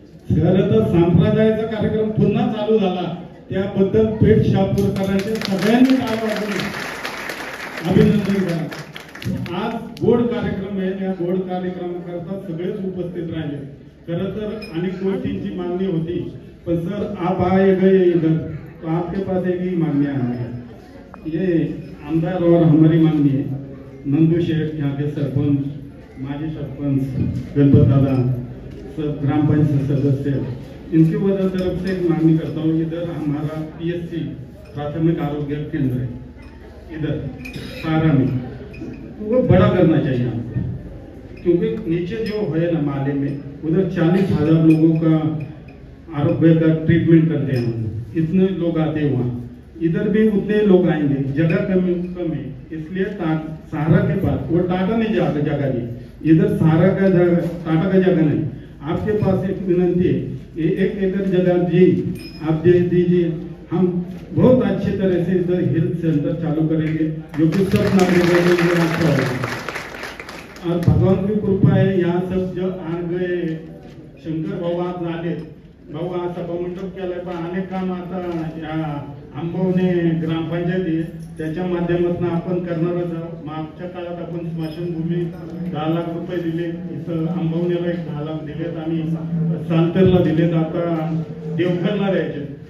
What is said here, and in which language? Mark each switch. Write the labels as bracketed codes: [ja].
[mr] खरं तर संप्रदायाचा कार्यक्रम पुन्हा चालू झाला, त्याबद्दल पेठ शापूरकरांचे सगळ्यांनी टाळ वाजवली, अभिनंदन करा. आज गोड कार्यक्रम आहे, या गोड कार्यक्रमाकरता सगळेच उपस्थित राहिले. खरं तर अनेक गोष्टींची मागणी होती, पण सर [hi] आप आए गए इधर तो आपके पास एक ही [mr] मागणी आहे. ये [hi] आमदार और हमारी मांगनी है, नंदू शेठ यहाँ के सरपंच, माजी सरपंच, गणपत दादा, सब ग्राम पंचायत सदस्य, इनकी वजह तरफ से एक मांगनी करता हूँ। इधर हमारा PSC प्राथमिक आरोग्य केंद्र है, इधर सारा में, वो बड़ा करना चाहिए आपको, क्योंकि नीचे जो है ना माले में, उधर 40,000 लोगों का आरोग्य का ट्रीटमेंट करते हैं, इतने लोग आते हैं वहाँ। इधर भी उतने लोग आएंगे, जगह कम है, इसलिए सहारा के पास वो टाटा नहीं जगह दी, इधर सहारा का जगह, टाटा का जगह नहीं। आपके पास एक विनंती है, एक एकड़ जगह जी आप दे दीजिए, हम बहुत अच्छी तरह से इधर हेल्थ सेंटर चालू करेंगे, जो कि सब नागरिकों के लिए अच्छा होगा। और भगवान की कृपा है, यहाँ सब जो आ गए [mr] शंकर भाऊ आज आले, भाऊ आज सभामंडप केलाय, पण अनेक काम आता या आंबवणे ग्रामपंचायत आहे, त्याच्या माध्यमातून आपण करणारच आहोत। मागच्या काळात आपण स्मशानभूमी 10 लाख रुपये दिले, इथं आंबवणेला एक 10 लाख दिलेत, आम्ही सालतेरला दिलेत, आता देवघरला द्यायचे।